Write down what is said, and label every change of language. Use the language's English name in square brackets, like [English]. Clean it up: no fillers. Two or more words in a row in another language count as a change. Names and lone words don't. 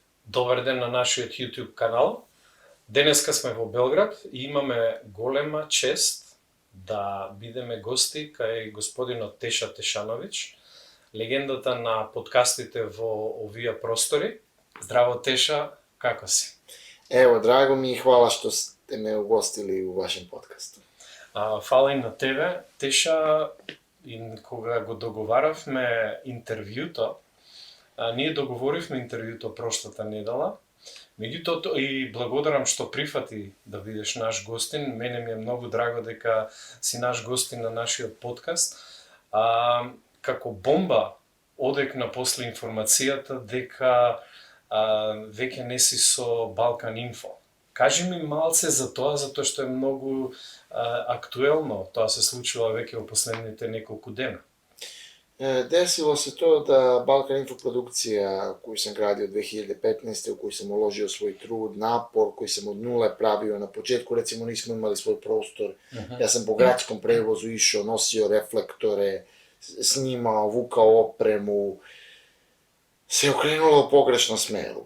[Macedonian] Добар ден на нашиот YouTube канал. Денеска сме во Белград и имаме голема чест да бидеме гости кај господинот Теша Тешановиќ, легендата на подкастите во овие простори. Здраво, Теша, како си? [Serbian] Evo, drago mi i hvala što ste me ugostili u vašem podcastu. [Macedonian] Фала и на тебе, Теша, и кога го договаравме интервјуто, ние договоривме интервјуто прошлата недела, меѓутоа и благодарам што прифати да бидеш наш гостин. Мене ми е многу драго дека си наш гостин на нашиот подкаст. Како бомба одекна после информацијата дека веќе не си со Балкан Инфо. Кажи ми малце за тоа, затоа што е многу актуелно. Тоа се случува веќе во последните неколку дена. [Serbian] Desilo se to da Balkan Info produkcija koju sam gradio 2015. u koju sam uložio svoj trud, napor, koji sam od nule pravio na početku, recimo nismo imali svoj prostor, ja sam po gradskom prevozu išao, nosio reflektore, snimao, vukao opremu, se okrenulo u pogrešnom smeru.